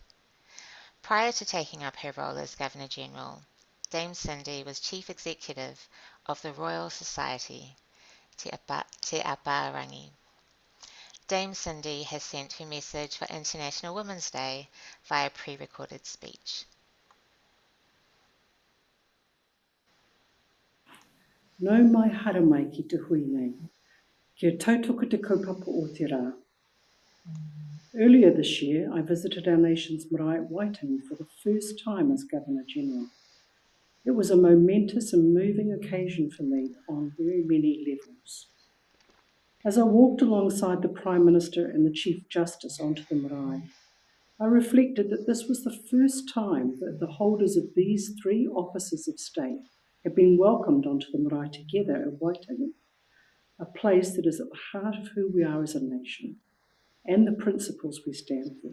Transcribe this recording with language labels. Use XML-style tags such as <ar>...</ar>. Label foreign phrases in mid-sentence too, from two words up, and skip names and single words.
<en>Prior to taking up her role as Governor-General, Dame Cindy was Chief Executive of the Royal Society, Te Aparangi. Dame Cindy has sent her message for International Women's Day via pre-recorded speech.</en> <mi>Nau mai hara mai ki te hui nei, kia tautoko te kaupapa o te rā.</mi> <en>Earlier this year, I visited our nation's marae at Waitangi for the first time as Governor-General. It was a momentous and moving occasion for me on very many levels. As I walked alongside the Prime Minister and the Chief Justice onto the marae, I reflected that this was the first time that the holders of these three offices of state had been welcomed onto the marae together at Waitangi, a place that is at the heart of who we are as a nation and the principles we stand for.</en>